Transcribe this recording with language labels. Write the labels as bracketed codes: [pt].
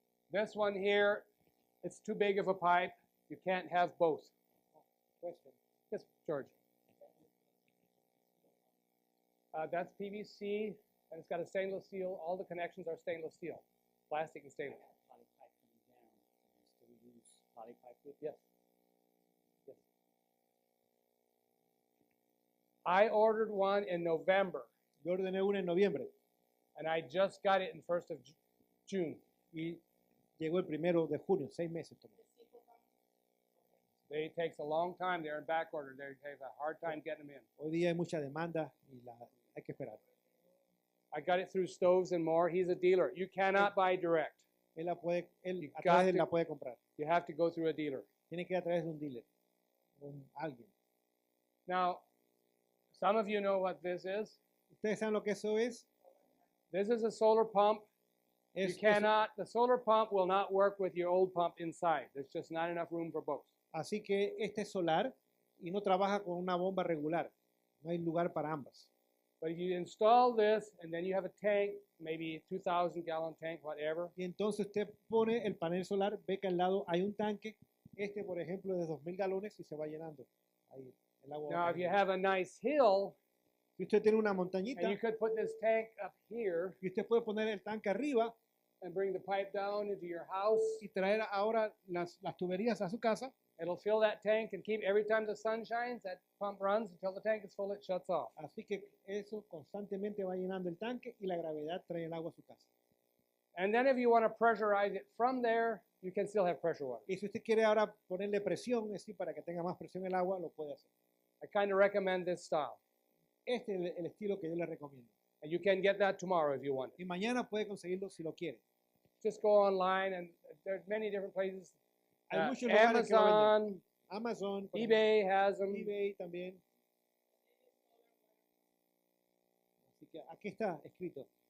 [en] This one here, it's too big of a pipe. You can't have both. Question. Yes, George. That's PVC, and it's got a stainless steel. All the connections are stainless steel. Plastic and stainless. Poly pipe coming down. Still use poly pipe with Yes. Yes. I ordered one in November, [es] Yo ordené una en noviembre [en] and I just got it in 1st of June. [es] y llegó el 1 de junio, 6 meses tomó. [en] It takes a long time. They're in back order. They have a hard time getting them in. [es] Hoy día hay mucha demanda y hay que esperar. [en] I got it through Stoves and More. He's a dealer. You cannot buy direct. [es] Él [en] You [es] a través de él [en] to- [es] la puede comprar. [en] You have to go through a dealer. [es] Tiene que ir a través de un dealer, alguien. [en] Now, some of you know what this is. [es] ¿Ustedes saben lo que eso es? [en] This is a solar pump. [es] Es- [en] You cannot, the solar pump will not work with your old pump inside. There's just not enough room for both. [es] Así que este es solar y no trabaja con una bomba regular. No hay lugar para ambas. [en] But if you install this and then you have a tank, maybe 2,000 gallon tank, whatever, [es] Y entonces usted pone el panel solar, ve que al lado hay un tanque. Este, por ejemplo, es de 2.000 galones y se va llenando. Ahí, el agua va [en] now if you [es] cayendo. [en] have a nice hill, [es] Si usted tiene una montañita [en] and you could put this tank up here [es] y usted puede poner el tanque arriba [en] and bring the pipe down into your house, [es] y traer ahora las tuberías a su casa, [en] it'll fill that tank and keep, every time the sun shines, that pump runs until the tank is full, it shuts off. [es] así que eso constantemente va llenando el tanque y la gravedad trae el agua a su casa. [en] And then if you want to pressurize it from there, you can still have pressure water. [es] Y si usted quiere ahora ponerle presión, es decir, para que tenga más presión el agua, lo puede hacer. [en] I kind of recommend this style. [es] Este es el estilo que yo le recomiendo. [en] And you can get that tomorrow if you want. [es] Y mañana puede conseguirlo si lo quiere. [en] Just go online, and there's many different places. [es] Hay muchos lugares que lo venden. [en] Amazon, [es] Amazon, por [en] eBay has them. [es] ejemplo, eBay también. Así que aquí está escrito.